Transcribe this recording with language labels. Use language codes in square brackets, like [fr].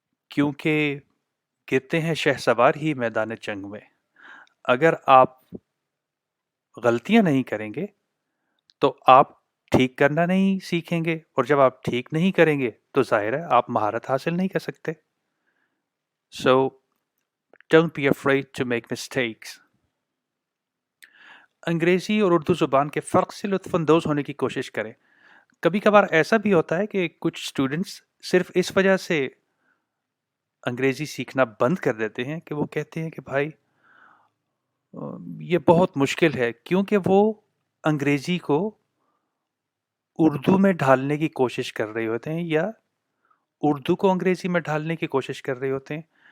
[hi] क्योंकि गिरते हैं शहसवार ही मैदान जंग में। अगर आप गलतियाँ नहीं करेंगे, तो आप ठीक करना नहीं सीखेंगे, और जब आप ठीक नहीं करेंगे, तो ज़ाहिर है आप महारत हासिल नहीं कर सकते। [en] So, don't be afraid to make mistakes. [hi] अंग्रेज़ी और उर्दू ज़ुबान के फ़र्क से लुत्फ़अंदोज़ होने की कोशिश करें। कभी-कभार ऐसा भी होता है कि कुछ स्टूडेंट्स सिर्फ़ इस वजह से अंग्रेज़ी सीखना बंद कर देते हैं कि वो कहते हैं कि भाई ये बहुत मुश्किल है, क्योंकि वो अंग्रेज़ी को उर्दू में ढालने की कोशिश कर रहे होते हैं या उर्दू को अंग्रेज़ी में ढालने की कोशिश कर रहे होते हैं।